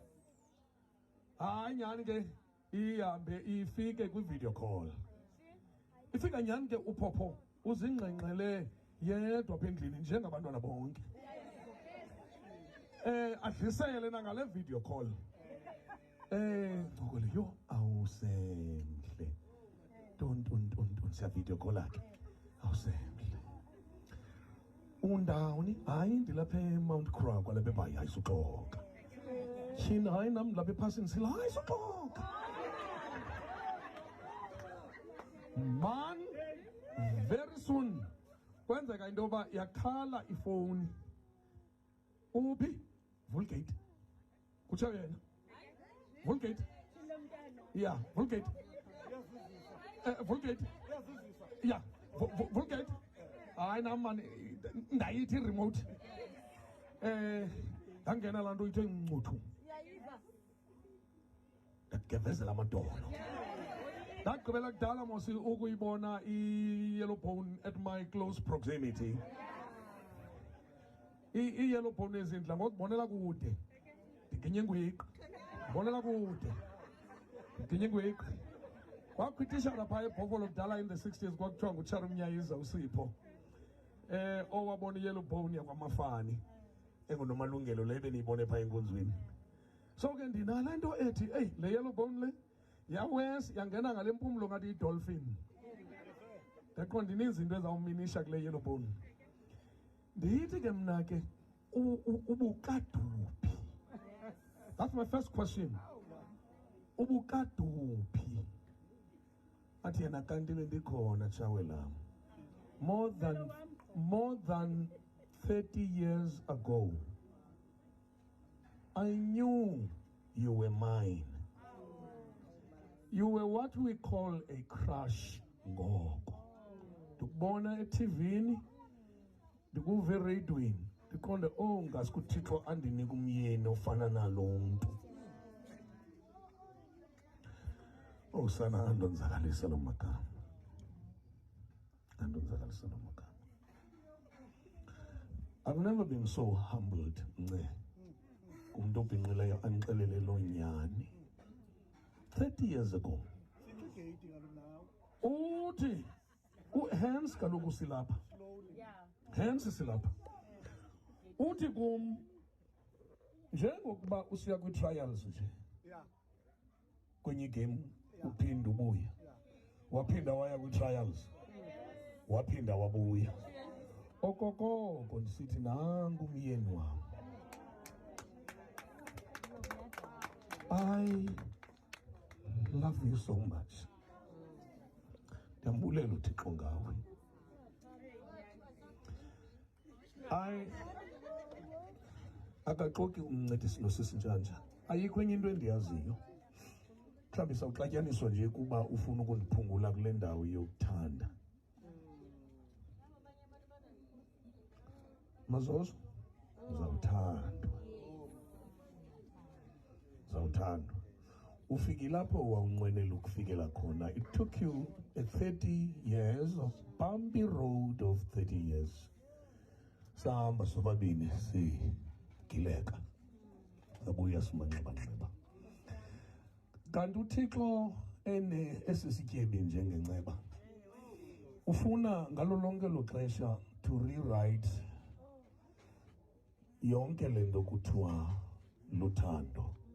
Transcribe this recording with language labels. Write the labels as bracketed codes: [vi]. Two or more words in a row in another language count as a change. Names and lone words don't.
[xh] Hayi nyani ke ihambe ifike kwi- [en] video call. [xh] Ifika nyani ke uPhopho uzingxengxele yedwa apha endlini njengabantwana bonke. Adlisele nangale [en] video call. [xh] Ngokole yho awusemhle. Don't siya [en] video call [xh] akhe. Awusemhle. Undawuni hayi ndilapha eMount Croix kwalapha eBhayi hayi suxoka. Thina hayi nam ndilapha ePhasini sila hayi suxoka. Man [en] very soon [xh] kwenzeka into yoba yakhala ifowuni. Uphi? Vulgate. Kutsho yena. [en] Vulgate. Yeah, Vulgate. Vulgate. Yeah, Vulgate. [xh] Hayi nam man ndayithi remote. Ndangena laa nto ithe ncuthu. Ndagevezela amadolo. Ndagqibela kudala mos ukuyibona i- [en] yellow bone at my close proximity. [xh] I- [en] yellow bone [xh] ezindla ngokubonela kude. Ndiginye ingwiqi. Mbonela kude. Ndiginye ingwiqi. Kwakho itishara phaa eBhofolo kudala [en] in the 60s [xh] kwakuthiwa nguCharles Mnyayiza uSipho. Owabona i- [en] yellow bone [xh] yakwaMafani. engunomalungelo le beniyibone phaa enkonzweni. So ke ndinale nto ethi eyi le [en] yellow bone [xh] le yawes yangena ngale mpumlo ngathi idolphin. Ndaqonda ininzi into ezawuminisha kule [en] yellow bone. [xh] Ndiyithi ke mna ke ubukaduphi. [en] That's my first question. [xh] Ubukaduphi. Athi yena kanti bendikhona chawe lam. [en] More than 30 years ago, I knew you were mine. You were what we call a crush ngoko. [xh] Ndikubona eTVini, ndikuve eradweni, ndiqonde ngaske uThixo andinika umyeni ofana nalo mntu. Sana andonzakalisa lo magama. Andonzakalisa lo magama. [en] I've never been so humbled, [xh] kumntu obhinqileyo andixelele lo nyani. [en] 30 years ago. [xh] Uthi hence kaloku silapha. Hence silapha. Uthi kum njengokuba usiya kwi-trials nje. Kwenye game uphinda ubuya. Waphinda waya kwi-trials. Waphinda wabuya. Okokoko ndisithi nangu umyeni wam. [en] I love you so much. [xh] Ndiyambulela uThixo ngawe. Akaxoki umncedisi noSisintshantsha. Ayikho enye into endiyaziyo. Mhlawumbi sawuxatyaniswa nje kuba ufuna ukundiphungula kule ndawo yokuthanda. Mazozo, uzawuthandwa. Zawuthandwa. Ufike lapho wawunqwenela ukufikela khona. [en] It took you 30 years of bumpy road of 30 years. [xh] Sahamba sobabini sigileka. Sabuya simanxeba-nxeba. Kanti uThixo esisityebi njengenceba. Ufuna ngalo lonke lo xesha [en] to rewrite [xh] yonke le nto kuthiwa luthando.